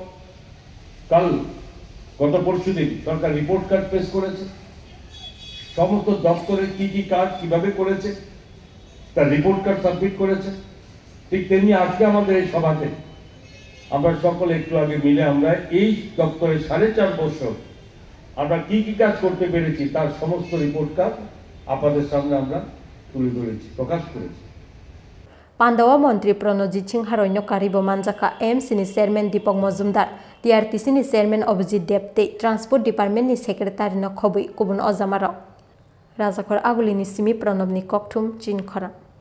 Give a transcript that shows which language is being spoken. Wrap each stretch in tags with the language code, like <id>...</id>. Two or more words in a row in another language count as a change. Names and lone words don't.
<bn>পরশুদিন সরকার</bn> <en>report card</en> <bn>পেশ করেছে সমস্ত দপ্তরের কি কাজ কিভাবে করেছে তার</bn> <en>report card</en> <bn>সাবমিট করেছে ঠিক তেমনি আজকে আমাদের এই সভাতে আমরা সকলে একটু আগে মিলে আমরা এই দপ্তরে 4.5 বছর আমরা কি কাজ করতে পেরেছি তার সমস্ত</bn> <en>report card</en> <bn>আপনাদের সামনে আমরা তুলে ধরেছি প্রকাশ করেছি</bn> <trp>Pandawa Montri Pranajit Singharoi no Karibo Manjaka AMC ni Chairman Deepak Mojumdar TRTC ni Chairman Abhijit Deb the</trp> <en>Transport Department</en> <trp>ni Secretary no Khoboi Kubun Ozamaro Rwjakha aguli ni simi Pranab ni Kokthum Chini Khorang</trp>